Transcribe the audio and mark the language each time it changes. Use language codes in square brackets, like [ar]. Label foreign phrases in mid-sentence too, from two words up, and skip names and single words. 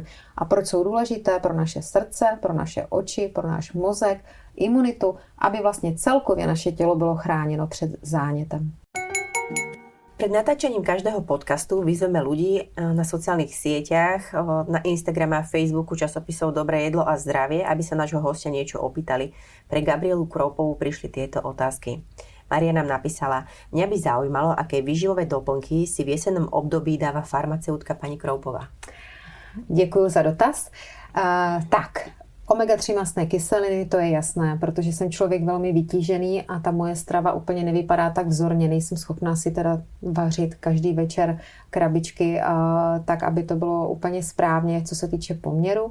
[cs] A proč jsou důležité pro naše srdce, pro naše oči, pro náš mozek, imunitu, aby vlastně celkově naše tělo bylo chráněno před zánětem. [sk] Pred natáčaním každého podcastu vyzveme ľudí na sociálnych sieťach, na Instagrame a Facebooku časopisov Dobré jedlo a zdravie, aby sa nášho hostia niečo opýtali. Pre Gabrielu Kroupovú prišli tieto otázky. Maria nám napísala: mňa by zaujímalo, aké výživové doplnky si v jesennom období dáva farmaceutka pani Kroupová. [cs] Děkuji za dotaz. Tak, omega-3 mastné kyseliny, to je jasné, protože jsem člověk velmi vytížený a ta moje strava úplně nevypadá tak vzorně. Nejsem schopná si teda vařit každý večer krabičky tak, aby to bylo úplně správně, co se týče poměru.